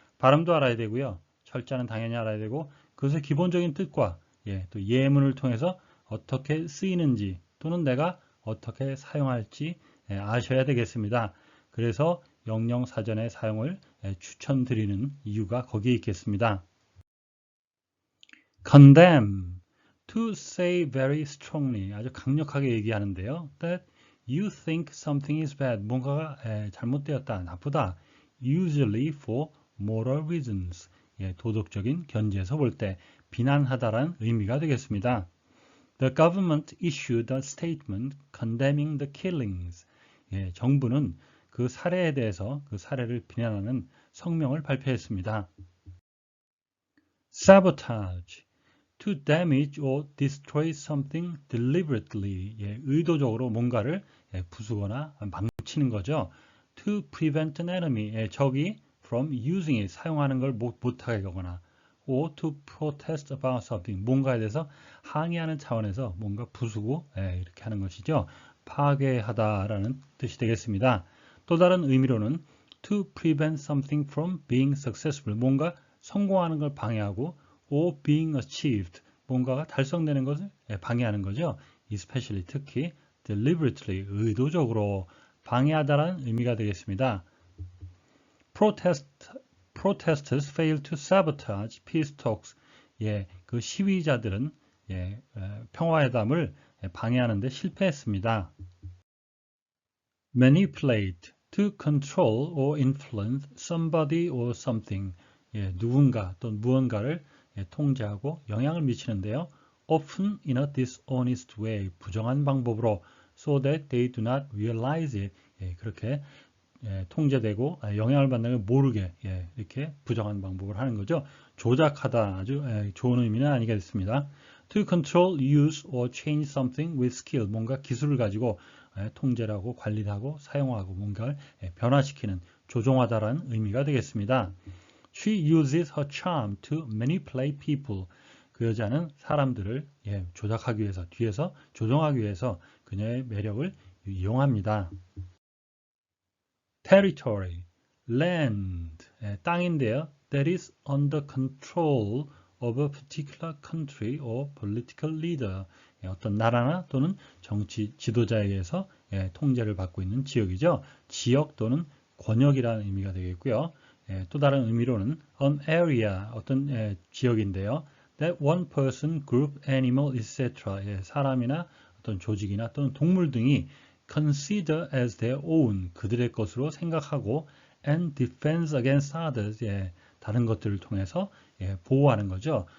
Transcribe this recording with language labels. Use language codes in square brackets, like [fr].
[ko] 발음도 알아야 되고요. 철자는 당연히 알아야 되고 그것의 기본적인 뜻과 또 예문을 통해서 어떻게 쓰이는지 또는 내가 어떻게 사용할지 아셔야 되겠습니다. 그래서 영영사전의 사용을 추천드리는 이유가 거기에 있겠습니다. [en] condemn, to say very strongly, [ko] 아주 강력하게 얘기하는데요. [en] that you think something is bad, [ko] 뭔가가 잘못되었다, 나쁘다. [en] usually for moral reasons, [ko] 도덕적인 견지에서 볼 때 비난하다라는 의미가 되겠습니다. [en] The government issued a statement condemning the killings. [ko] 정부는 그 살해에 대해서 그 살해를 비난하는 성명을 발표했습니다. [en] sabotage, to damage or destroy something deliberately, [ko] 의도적으로 뭔가를 부수거나 망치는 거죠. [en] to prevent an enemy, [ko] 적이 [en] from using it, [ko] 사용하는 걸 못하게 하거나 [en] or to protest about something, [ko] 뭔가에 대해서 항의하는 차원에서 뭔가 부수고 이렇게 하는 것이죠. 파괴하다라는 뜻이 되겠습니다. 또 다른 의미로는 [en] to prevent something from being successful, [ko] 뭔가 성공하는 걸 방해하고 [en] or being achieved, [ko] 뭔가가 달성되는 것을 방해하는 거죠. especially, 특히 deliberately, 의도적으로 방해하다라는 의미가 되겠습니다. [en] Protesters failed to sabotage peace talks. [ko] 그 시위자들은 평화회담을 방해하는 데 실패했습니다. [en] Manipulate, to control or influence somebody or something. [ko] 누군가 또는 무언가를 통제하고 영향을 미치는데요. [en] Often in a dishonest way, [ko] 부정한 방법으로, [en] so that they do not realize it. [ko] 그렇게 통제되고 영향을 받는 걸 모르게 이렇게 부정한 방법을 하는 거죠. 조작하다, 아주 좋은 의미는 아니겠습니다. [en] To control, use or change something with skill, [ko] 뭔가 기술을 가지고 통제를 하고 관리를 하고 사용하고 뭔가를 변화시키는, 조종하다라는 의미가 되겠습니다. [en] She uses her charm to manipulate people. [ko] 그 여자는 사람들을 조작하기 위해서, 뒤에서 조종하기 위해서 그녀의 매력을 이용합니다. [en] Territory, land, [ko] 땅인데요. [en] That is under control of a particular country or political leader. [ko] 어떤 나라나 또는 정치 지도자에 의해서 통제를 받고 있는 지역이죠. 지역 또는 권역이라는 의미가 되겠고요. 또 다른 의미로는 [en] an area, [ko] 어떤 지역인데요. [en] That one person, group, animal, etc. [ko] 사람이나 어떤 조직이나 또는 동물 등이 [en] consider as their own, [ko] 그들의 것으로 생각하고 [en] and defends against others, [ko] 다른 것들을 통해서 보호하는 거죠.